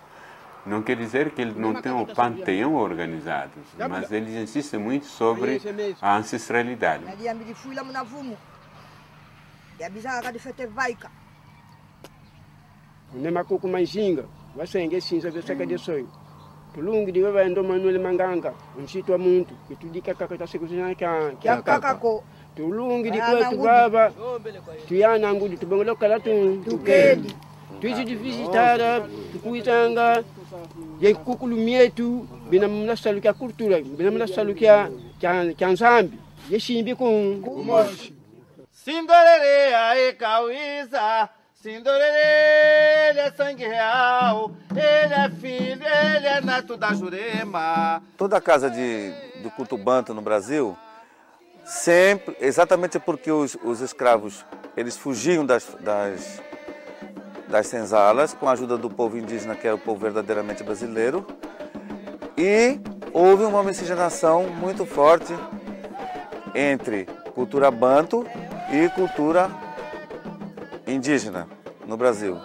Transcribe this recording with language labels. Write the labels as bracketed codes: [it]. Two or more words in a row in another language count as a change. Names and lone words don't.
[pt] Não quer dizer que eles não tenham um panteão organizado, mas eles insistem muito sobre a ancestralidade. [kg] Tulungi di kwetu baba, tuyana ngudi tubongoloka la tukeli. Tuizi di visitara, tukuitanga, ye kukulu mietu, bina mna salukia kultura, bina mna salukia kyanzambi, ye shimbi kumoshi. Sindorere ae kauiza, [pt] Sindorere ele é sangue real, ele é filho, ele é neto da Jurema. Toda casa do culto banto no Brasil, sempre, exatamente porque os escravos eles fugiam das senzalas com a ajuda do povo indígena, que era o povo verdadeiramente brasileiro, e houve uma miscigenação muito forte entre cultura banto e cultura indígena no Brasil.